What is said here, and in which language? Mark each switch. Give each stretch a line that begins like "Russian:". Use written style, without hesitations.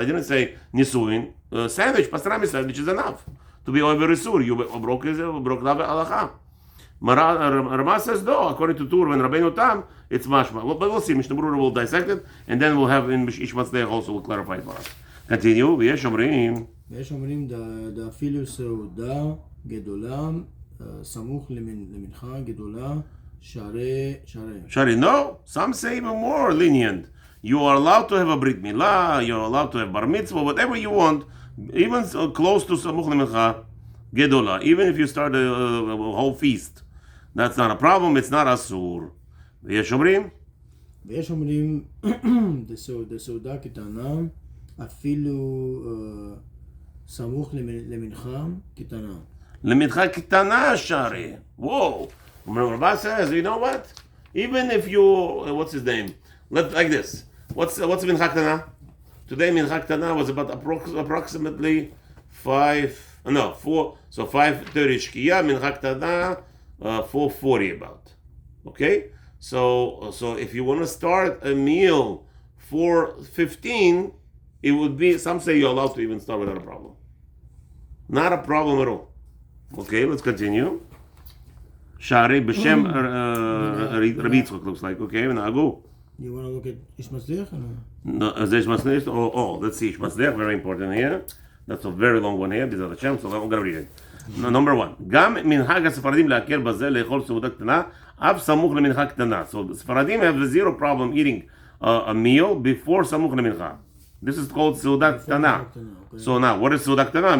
English: I didn't say Nisuin. Sandwich, pastrami sandwich is enough to be over Isur. You broke the halacha. Rama says, no, according to Tur and Rabbeinu Tam, it's mashma. But we'll see. Mishnah Brura will dissect it, and then we'll have in Ish Matzliach also will clarify it for us. Continue.
Hebrew: ויש אומרים. ויש אומרים דאפילו סעודה גדולה סמוך למנחה גדולה Shari.
English: No, some say even more lenient. You are allowed to have a Brit Milah, you're allowed to have Bar Mitzvah, whatever you want, even close to Samuch LeMincha Gedola, even if you start a whole feast. That's not a problem, it's not Asur.
Hebrew: ויש אומרים? ויש אומרים, דסעודה קטנה, אפילו סמוך למנחה קטנה. למנחה קטנה, Shari.
English: Whoa. Rabbi says, you know what? Even if you, what's his name? Like this. What's Mincha Ktana? Today Mincha Ktana was about approximately 4. So 5:30 Shkiya, Mincha Ktana 4:40 about. Okay? So if you want to start a meal 4:15, it would be, some say you're allowed to even start without a problem. Not a problem at all. Okay, let's continue.
Hebrew: שערי בשם רבי יצחק,
English: looks like, okay,
Hebrew: ונהגו.
English: You want to look at Ish Matzliach or no? No, there's Matzliach, let's see, Matzliach, very important here. That's a very long one here, B'ezrat Hashem, so I'm going to read it. Number one,
Hebrew: גם מנהג הספרדים להקל בזה לאכול סעודה קטנה, אף סמוך למנחה קטנה.
English: So ספרדים have zero problem eating a meal before סמוך למנחה. This is called סעודה קטנה. So now, what is סעודה קטנה?